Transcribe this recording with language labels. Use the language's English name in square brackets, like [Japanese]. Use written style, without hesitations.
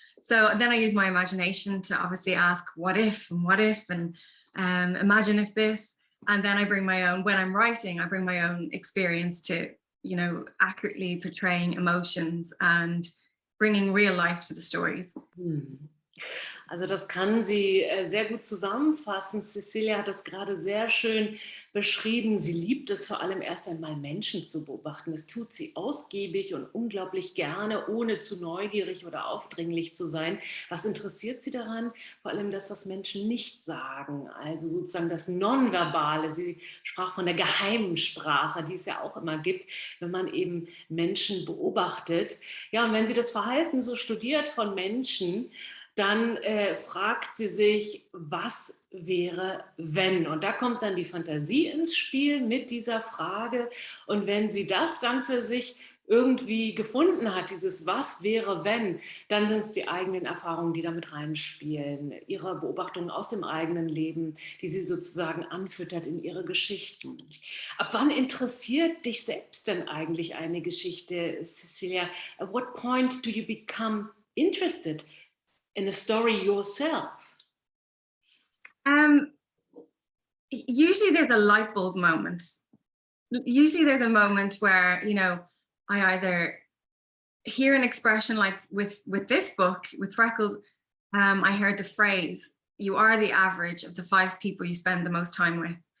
[English] So then I use my imagination to obviously ask what if, and imagine if this, and then I bring my own, when I'm writing, I bring my own experience to, accurately portraying emotions and bringing real life to the stories. [German] Also das kann sie sehr gut zusammenfassen. Cecelia hat das gerade sehr schön beschrieben. Sie liebt es vor allem erst einmal, Menschen zu beobachten. Das tut sie ausgiebig und unglaublich gerne, ohne zu neugierig oder aufdringlich zu sein. Was interessiert sie daran? Vor allem das, was Menschen nicht sagen, also sozusagen das Nonverbale. Sie sprach von der geheimen Sprache, die es ja auch immer gibt, wenn man eben Menschen beobachtet. Ja, und wenn sie das Verhalten so studiert von Menschen, dann fragt sie sich, was wäre, wenn? Und da kommt dann die Fantasie ins Spiel mit dieser Frage. Und wenn sie das dann für sich irgendwie gefunden hat, dieses Was wäre, wenn, dann sind es die eigenen Erfahrungen, die damit reinspielen, ihre Beobachtungen aus dem eigenen Leben, die sie sozusagen anfüttert in ihre Geschichten. Ab wann interessiert dich selbst denn eigentlich eine Geschichte, Cecelia? [English] At what point do you become interested in a story yourself? Usually there's a light bulb moment. Usually there's a moment where, I either hear an expression, like with this book, with Freckles, I heard the phrase, "You are the average of the 5 people you spend the most time with."